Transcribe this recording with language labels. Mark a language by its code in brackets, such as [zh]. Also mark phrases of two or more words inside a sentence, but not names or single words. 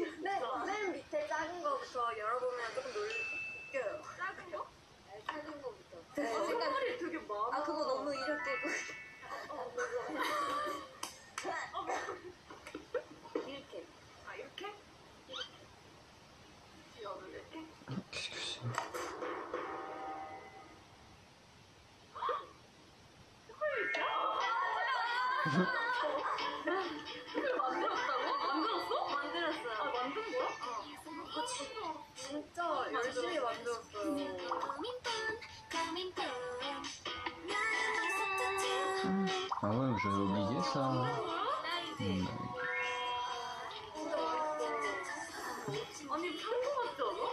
[ko] 맨 밑에 작은 거부터 열어보면 조금 웃겨요. 작은 거? 작은 거부터. 선물이 되게 많아. 그거 너무 이렇게 이렇게. 이렇게? 지연은 이렇게? [fr] Qu'est-ce que c'est? [ko] 그걸 만들었다고? 만들었어? 만들었어요. 만든 거야? 진짜 열심히 만들었어요. [fr] Ah ouais, j'avais oublié ça. [ko] 아니 평소 같지 않아?